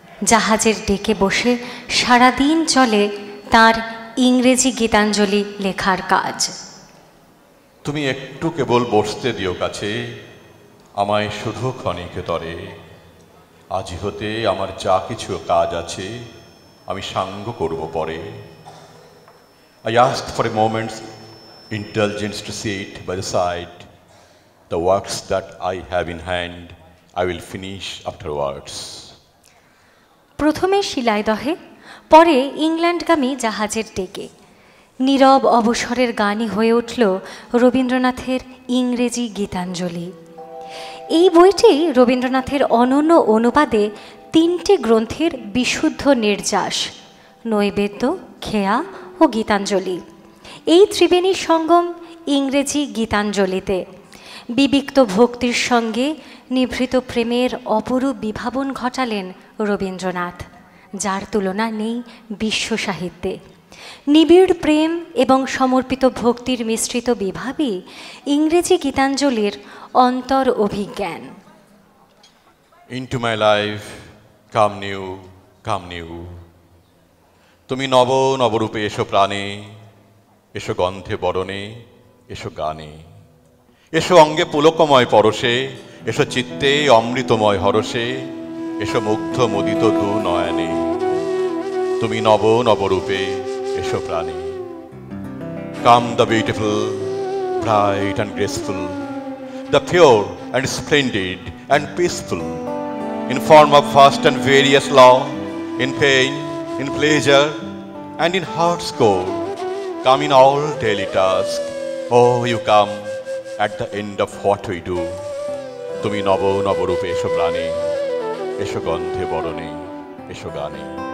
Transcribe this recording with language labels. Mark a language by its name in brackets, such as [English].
[Bangla] জাহাজের ডেকে বসে সারাদিন চলে তার ইংরেজি গীতাঞ্জলি লেখার কাজ। তুমি একটু কেবল বসতে দিও কাছে, আমায় শুধু ক্ষণিকে তরে। আজি হতে আমার যা কিছু কাজ আছে, আমি সাঙ্গ করব পরে। [English] I asked for a moment's indulgence to sit by the side. The works that I have in hand, I will finish afterwards. [Bangla] প্রথমে শিলাইদহে, পরে ইংল্যান্ডগামী জাহাজের ডেকে নীরব অবসরের গানই হয়ে উঠল রবীন্দ্রনাথের ইংরেজি গীতাঞ্জলি। এই বইটি রবীন্দ্রনাথের অনন্য অনুবাদে 3টি গ্রন্থের বিশুদ্ধ নির্যাস, নৈবেদ্য, খেয়া ও গীতাঞ্জলি। এই ত্রিবেণীর সঙ্গম ইংরেজি গীতাঞ্জলিতে বিবিক্ত ভক্তির সঙ্গে নিভৃত প্রেমের অপরূপ বিভাবন ঘটালেন রবীন্দ্রনাথ, যার তুলনা নেই বিশ্ব সাহিত্যে। নিবিড় প্রেম এবং সমর্পিত ভক্তির মিশ্রিত বিভাবই ইংরেজি গীতাঞ্জলির অন্তর অভিজ্ঞান। [English] Into my life, come new, come new. [Bangla] তুমি নব নবরূপে এসো প্রাণে, এসো গন্ধে বরণে, এসো গানে, এসো অঙ্গে পুলকময় পরশে, এসো চিত্তে অমৃতময় হরষে, এসো মুগ্ধ মুদিত দু নয়নে। তুমি নব নবরূপে এসো প্রাণে। [English] Come the beautiful, bright and graceful, the pure and splendid and peaceful, in form of vast and various law, in pain, in pleasure, and in heart's core. Come in all daily task. Oh, you come at the end of what we do. [Bangla] তুমি নব নবরূপে এসো প্রাণে, এসো গন্ধে বরণে, এসো গানে।